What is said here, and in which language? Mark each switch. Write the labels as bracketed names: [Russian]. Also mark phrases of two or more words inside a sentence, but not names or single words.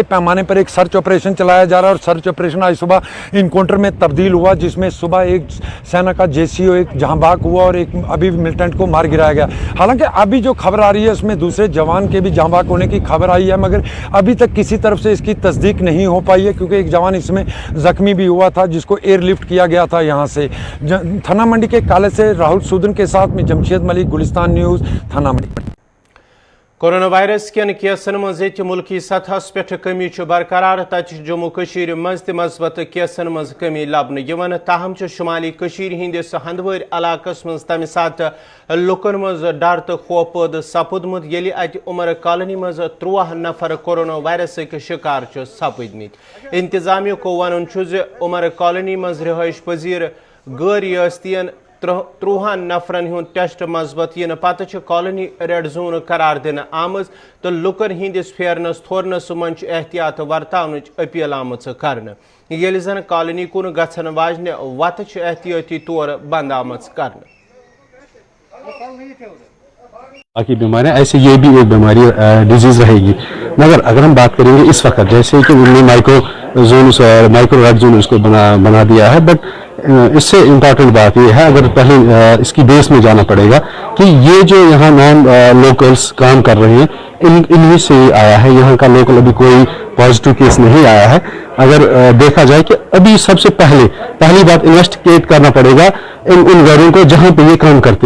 [Urdu] پیمانے پر ایک [English] search operation [Urdu] چلایا جا رہا ہے اور [English] search operation [Urdu] آج صبح انکاؤنٹر میں تبدیل ہوا جس میں صبح ایک سینا کا JCO ایک جہاں بحق ہوا اور ایک ابھی ملٹنٹ کو مار گرایا گیا حالانکہ ابھی جو خبر آ رہی ہے اس میں دوسرے جوان کے بھی جاں بحق ہونے کی خبر آئی ہے مگر ابھی تک کسی طرف سے اس کی تصدیق نہیں ہو پائی ہے کیونکہ ایک جوان اس میں زخمی بھی ہوا تھا جس کو [English] air lift [Urdu] کیا گیا تھا یہاں سے تھانہ منڈی کے کالج سے راہل سودن کے ساتھ میں جمشید ملک گلستان نیوز تھانہ منڈی [Kashmiri] کورونا وائرس کین کیسن مز ملکی سطح پہ کمی برقرار تچ جموں کشیر مز تہ مثبت کیسن مز کمی لبنہ تاہم شمالی کشیر ہندس ہندوار علاقس مز تمہ سات لکن مز ڈر تو خوف پید سپودمت یلی ات عمر کالونی مز 13 نفر کورونا وائرس شکار سپدمت انتظامیہ کو ون عمر کالونی مز رہائش پذیر غیر ریاستین 13 نفرن ہند ٹیسٹ مثبت ین پتہ کالونی [English] red zone [Kashmiri] قرار دن آمز تو لکن ہندس پھیرنس تھورنس من احتیاط ورتاونچ اپیل آمت کرنے یل زن کالونی کن گھن واجنہ وتہ احتیاطی طور بند آمت کرنے [Urdu] باقی بیماریاں ایسے یہ بھی ایک بیماری ڈیزیز رہے گی مگر اگر ہم بات کریں گے اس وقت جیسے کہ انہوں نے مائکرو زونس اور [English] micro red zone [Urdu] اس کو بنا دیا ہے بٹ اس سے امپورٹنٹ بات یہ ہے اگر پہلے اس کی بیس میں جانا پڑے گا کہ یہ جو یہاں [English] non locals [Urdu] کام کر رہے ہیں انہیں سے آیا ہے یہاں کا لوکل ابھی کوئی [English] positive case [Urdu] نہیں آیا ہے اگر دیکھا جائے کہ ابھی سب سے پہلی بات انویسٹیگیٹ کرنا پڑے گا ان گھروں کو جہاں پہ یہ کام کرتے